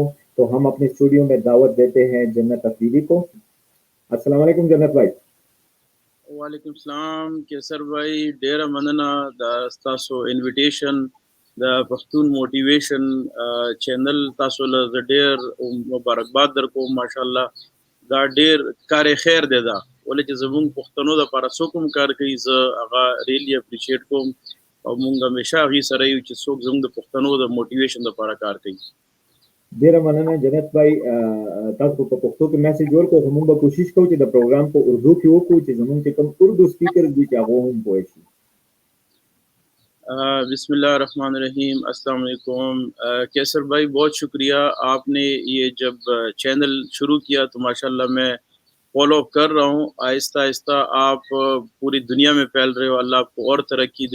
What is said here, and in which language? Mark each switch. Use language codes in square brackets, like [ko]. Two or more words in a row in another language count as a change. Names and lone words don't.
[ur] تو ہم اپنے اسٹوڈیو میں دعوت دیتے ہیں جنت آفریدی کو. [ar] السلام علیکم [ur] جنت بھائی. [ar] وعلیکم سلام [ps] کیسر بھائی، ډېره مننه د تاسو انویټیشن د پښتون موټیویشن چینل تاسو له ډېر مبارکباد در کو ماشاءالله دا ډیر کار خیر دی دا ولې چې زمونږ پښتنو د لپاره څوک هم کار کوي زه هغه [en] really appreciate [ps] کوم او مونږ همیشه هغې سره یو چې څوک زمونږ د پښتنو د موټیویشن لپاره کار کوي. ډیره مننه جنت بھائی، تاسو په پښتو کې میسج ورکړو خو موږ به کوشش کوو چې د پروګرام په اردو کې وکړو چې زمونږ چې کوم اردو سپیکر دي چې هغه هم پوه شي. [ar] بسم اللہ الرحمن الرحیم. السلام علیکم [ur] کیسر بھائی، بہت شکریہ. آپ نے یہ جب چینل شروع کیا تو ماشاءاللہ میں [en] follow up [ur] کر رہا ہوں. آہستہ آہستہ آپ پوری دنیا میں پھیل رہے ہو. اللہ آپ کو اور ترقی دے.